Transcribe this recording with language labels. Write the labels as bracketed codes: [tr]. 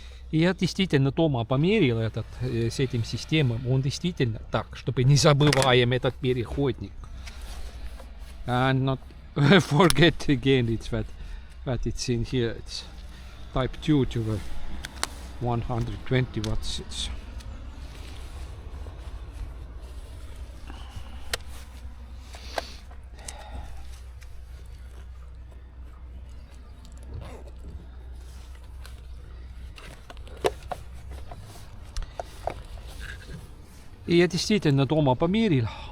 [ru] И я действительно дома померил этот с этим системой. Он действительно так, чтобы не забываем этот переходник. [en] And not forget again it's that it's in here. It's type 2 to the 120 watts. [ru] It's И я действительно дома померил.